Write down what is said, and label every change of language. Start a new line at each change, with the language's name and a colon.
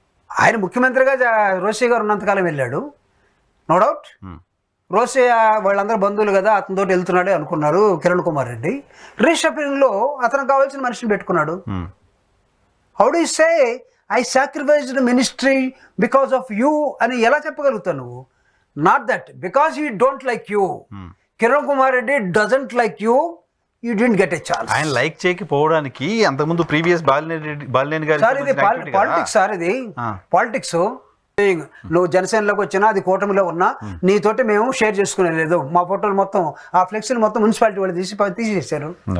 Telugu: ఆయన ముఖ్యమంత్రిగా రోసయ్య గారు ఉన్నంతకాలం వెళ్ళాడు, నో డౌట్. రోసయ్య వాళ్ళందరూ బంధువులు కదా, అతనితోటి వెళ్తున్నాడే అనుకున్నారు కిరణ్ కుమార్ రెడ్డి. రీషఫింగ్ లో అతనికి కావాల్సిన మనిషిని పెట్టుకున్నాడు.
English: how do you say I sacrificed ministry because of you
Telugu: అని ఎలా చెప్పగలుగుతావు నువ్వు?
English: Not that because he don't like you, Kiran Kumar Reddy doesn't like you, you didn't get a chance.
Telugu: ఆయన లైక్ చేయకపోవడానికి అంతకుముందు ప్రీవియస్ బాలినేని గారి సార్ ఇది politics, sir ఇది politics. నువ్వు జనసేనలోకి వచ్చినా, అది కూటమిలో ఉన్నా, నీతోటి మేము షేర్ చేసుకునే లేదు. మా ఫోటోలు మొత్తం, ఆ ఫ్లెక్సీలు మొత్తం మున్సిపాలిటీ వాళ్ళు తీసేసారు.